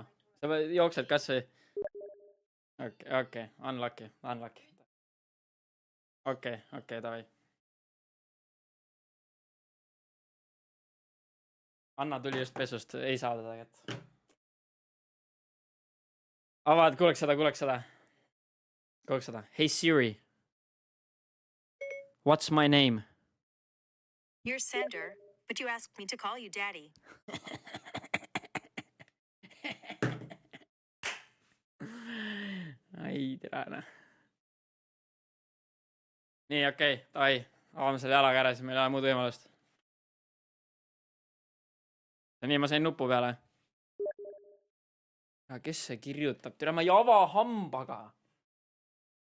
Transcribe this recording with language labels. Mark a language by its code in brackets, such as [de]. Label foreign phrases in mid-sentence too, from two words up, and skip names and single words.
[et] Sa jooksed kas või? Okei, unlucky. Okei, davai. Anna tuli just pesust, ei saa teda kätt. Avad, kuuleks seda. [en] Hey Siri. What's my name? You're Sander, but you asked me to call you daddy. [et] Ai, tere. Nii, okei, davai. Avame selle jalaga ära, siis meil ei ole muud võimalust. Ja nii, ma sain nupu peale. Kes see kirjutab? Tere, ma ei ava hambaga.